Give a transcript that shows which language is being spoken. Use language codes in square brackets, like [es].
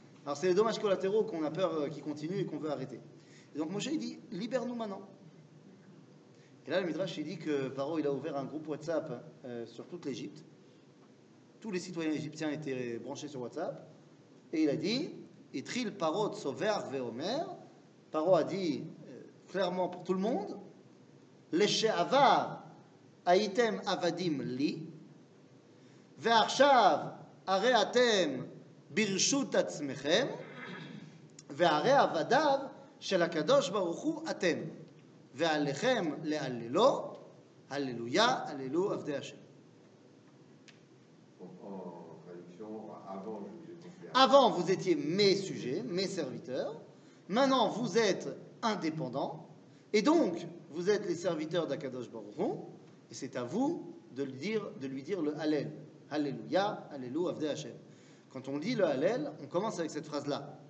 [fr] Alors c'est les dommages collatéraux qu'on a peur qu'ils continuent et qu'on veut arrêter. Et donc Moshe il dit, libère-nous maintenant. Et là le Midrash il dit que Paro il a ouvert un groupe WhatsApp sur toute l'Égypte. Tous les citoyens égyptiens étaient branchés sur WhatsApp. Et il a dit, [he] Itril Paro tsover veomer. [fr] Paro a dit clairement pour tout le monde, [he] Leshe'avar הייתם עבדים לי, ועכשיו הרי אתם ברשות עצמכם, והרי עבדיו של הקדוש ברוך הוא אתם, ועליכם להללו, הללויה, הללו עבדי השם. [fr] En traduction, Avant, vous étiez mes sujets, mes serviteurs. Maintenant, vous êtes indépendants. Et donc, vous êtes les serviteurs d'Akadosh Baruch Hu. Et c'est à vous de lui dire le Hallel. [he] Alléluia, Allélu, Avdei Hashem. [fr] Quand on dit le Hallel, on commence avec cette phrase-là.